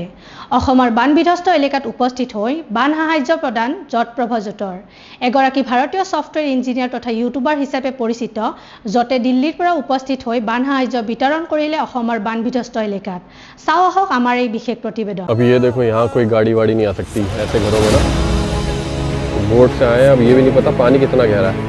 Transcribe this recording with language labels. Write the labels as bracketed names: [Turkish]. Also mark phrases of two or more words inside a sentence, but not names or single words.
[Assamese] অসমৰ বান বিধ্বস্ত এলেকাত উপস্থিত হৈ বান সাহায্য প্ৰদান যত প্ৰভজোঁটৰ এগৰাকী ভাৰতীয় [English] software engineer [Assamese] তথা ইউটিউবাৰ হিচাপে পৰিচিত যতে দিল্লীৰ পৰা উপস্থিত হৈ বান সাহায্য বিতৰণ কৰিলে অসমৰ বান বিধ্বস্ত এলেকাত। চাও আহক আমাৰ এই বিশেষ প্ৰতিবেদন। [Hindi] अब ये देखो यहाँ कोई गाड़ी वाड़ी नहीं आ सकती ऐसे घरों में ना। बोट से आए हैं, अब ये भी नहीं पता पानी कितना गहरा है।